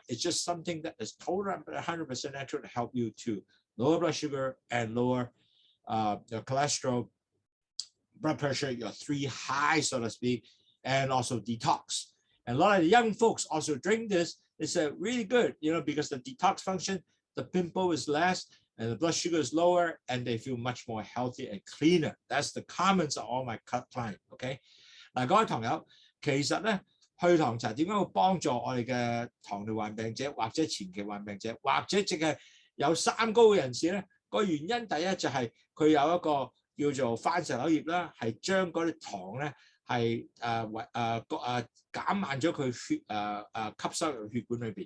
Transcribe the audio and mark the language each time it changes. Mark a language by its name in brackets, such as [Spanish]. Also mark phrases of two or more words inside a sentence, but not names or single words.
[English] It's just something that is totally 100% natural to help you to lower blood sugar and lower your cholesterol, blood pressure, your 3 highs, so to speak, and also detox. And a lot of the young folks also drink this. It's really good, because the detox function, the pimple is less, and the blood sugar is lower, and they feel much more healthy and cleaner. That's the comments of all my clients. [Cantonese] Okay， 嗱，各位朋友，其實咧，去糖茶點解會幫助我哋嘅糖尿患病者，或者前期患病者，或者淨係有三高嘅人士咧？個原因第一就係佢有一個叫做番石榴葉啦，係將嗰啲糖咧係減慢咗佢血吸收入血管裏邊。